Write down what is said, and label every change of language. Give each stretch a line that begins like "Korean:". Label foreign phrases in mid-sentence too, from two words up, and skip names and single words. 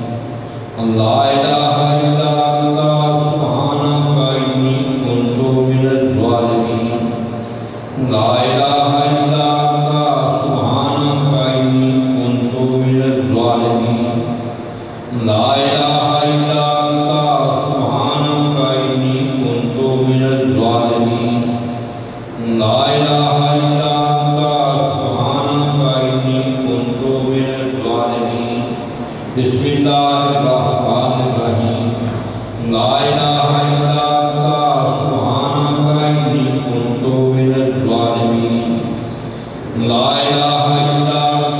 Arabic: لا الہ الا اللہ سبحانک انی کنت من الظالمین لا الہ الا اللہ سبحانک انی کنت من الظالمین لا الہ الا اللہ سبحانک انی کنت من الظالمین لا الہ الا اللہ سبحانک انی کنت من الظالمین بسم اللہ الرحمن الرحیم لا الہ الا اللہ سبحانک انی کنت من الظالمین لا الہ الا